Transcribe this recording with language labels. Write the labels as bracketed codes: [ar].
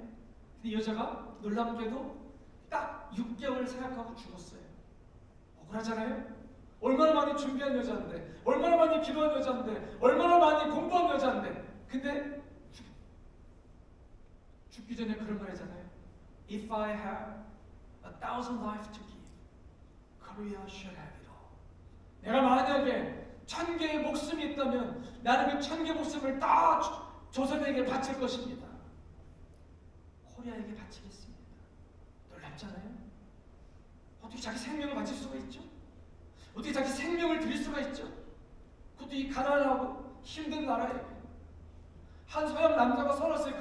[ko] 근데 이 여자가 놀랍게도 딱 6개월 생각하고 죽었어요. 억울하잖아요? 얼마나 많이 준비한 여자인데, 얼마나 많이 기도한 여자인데, 얼마나 많이 공부한 여자인데, 근데 죽기 전에 그런 말 하잖아요. [en] If I have 1,000 lives to give, Korea should have it all. [ko] 내가 만약에 1,000개의 목숨이 있다면 나는 그 1,000개 목숨을 다 조선에게 바칠 것입니다. 코리아에게 바치겠습니다. 놀랍잖아요? 어떻게 자기 생명을 바칠 수가 있죠? 어떻게 자기 생명을 드릴 수가 있죠? 그것도 이 가난하고 힘든 나라에 한 서양 남자가 써놨어요.